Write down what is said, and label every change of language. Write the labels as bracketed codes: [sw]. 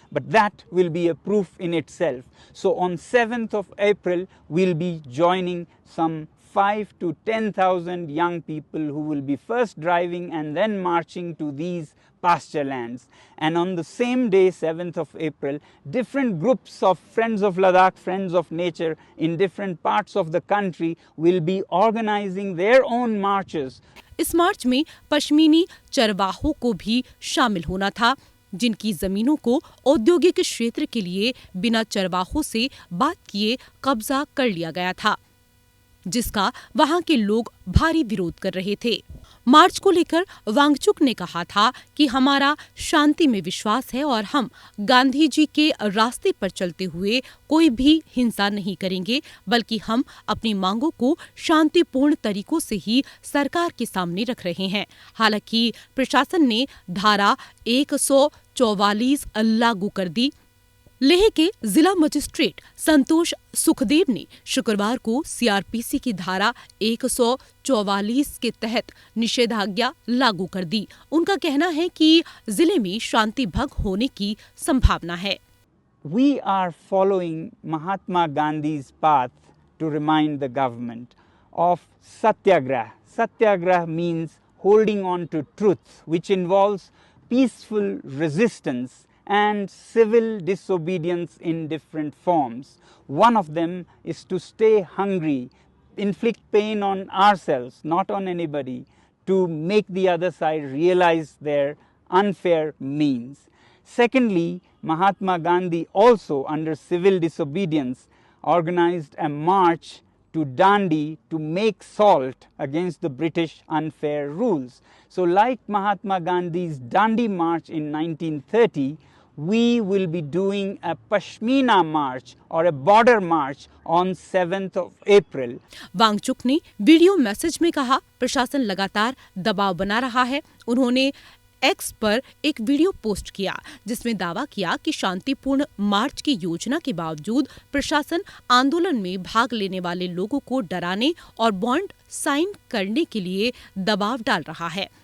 [en] But that will be a proof in itself. So on 7th of April, we'll be joining some 5 to 10,000 young people who will be first driving and then marching to these pasture lands. And on the same day, 7th of April, different groups of Friends of Ladakh, Friends of Nature in different parts of the country will be organizing their own marches. [hi] इस मार्च में पश्मीनी चरवाहों को भी शामिल होना था, जिनकी जमीनों को औद्योगिक क्षेत्र के लिए बिना चरवाहों से बात किए कब्जा कर लिया गया था, जिसका वहां के लोग भारी विरोध कर रहे थे। मार्च को लेकर वांगचुक ने कहा था कि हमारा शांति में विश्वास है और हम गांधी जी के रास्ते पर चलते हुए कोई भी हिंसा नहीं करेंगे, बल्कि हम अपनी मांगों को शांतिपूर्ण तरीकों से ही सरकार के सामने रख रहे हैं। हालांकि प्रशासन ने धारा 144 लागू कर दी। लेह के जिला मजिस्ट्रेट संतोष सुखदेव ने शुक्रवार को सीआरपीसी की धारा 144 के तहत निषेधाज्ञा लागू कर दी। उनका कहना है कि जिले में शांति भंग होने की संभावना है। [en] We are following Mahatma Gandhi's path to remind the government of satyagraha. Satyagraha means holding on to truth, which involves peaceful resistance and civil disobedience in different forms. One of them is to stay hungry, inflict pain on ourselves, not on anybody, to make the other side realize their unfair means. Secondly, Mahatma Gandhi also, under civil disobedience, organized a march to Dandi to make salt against the British unfair rules. So like Mahatma Gandhi's Dandi march in 1930, we will be doing a Pashmina march or a border march on 7th of April. [hi] Wangchuck ने video message में कहा, प्रशासन लगातार दबाव बना रहा है। उन्होंने एक्स पर एक वीडियो पोस्ट किया जिसमें दावा किया कि शांतिपूर्ण मार्च की योजना के बावजूद प्रशासन आंदोलन में भाग लेने वाले लोगों को डराने और बॉन्ड साइन करने के लिए दबाव डाल रहा है।